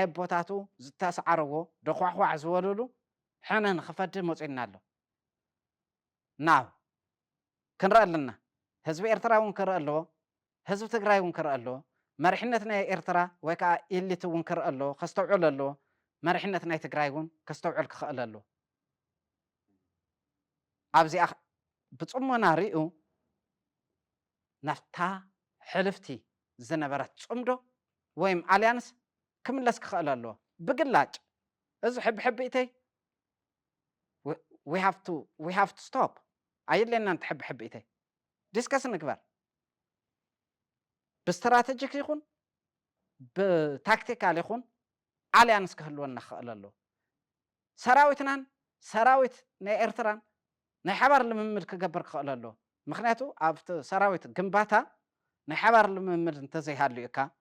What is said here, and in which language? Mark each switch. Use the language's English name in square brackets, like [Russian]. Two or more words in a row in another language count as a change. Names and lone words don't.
[Tigrinya] ኣቦታቱ ዝተሰዓርዎ ደኳዕኳዕ ዝበልሉ ሕነ ንክፈዲ መፂና ኣሎ ናው ክንርኢ ኣለና ህዝቢ ኤርትራ እውን ክርኢ ኣለዎ ህዝቢ ትግራይ እውን ክርኢ ኣለዎ መሪሕነት ናይ ኤርትራ ወይ ከዓ ኢሊት እውን ክርኢ ኣለዎ ከስተውዕል ኣለዎ መሪሕነት ናይ ትግራይ እውን ከስተውዕል ክኽእል ኣለዎ ኣብዚኣ ብፅሞና ርኡ ናፍታ ሕልፍቲ ዝነበረት ፅምዶ ወይም ኣልያንስ ክምለስ ክኽእል ኣለዎ ብግላጭ እዚ ሕቢሕቢእተይ [English] we have to stop [Tigrinya] ኣየድለና እንትሕቢሕቢእተይ ዲስከስ ንግበር ብስትራቴጂክ ይኹን ብታክቲካል ይኹን ኣልያንስ ክህልወና ክኽእል ኣለዎ ሰራዊትናን ሰራዊት ናይ ኤርትራን ናይ ሓባር ልምምድ ክገብር ክኽእል ኣለዎ ምክንያቱ ኣብቲ ሰራዊት ግንባታ ናይ ሓባር ልምምድ እንተዘይሃልዩ ኢካ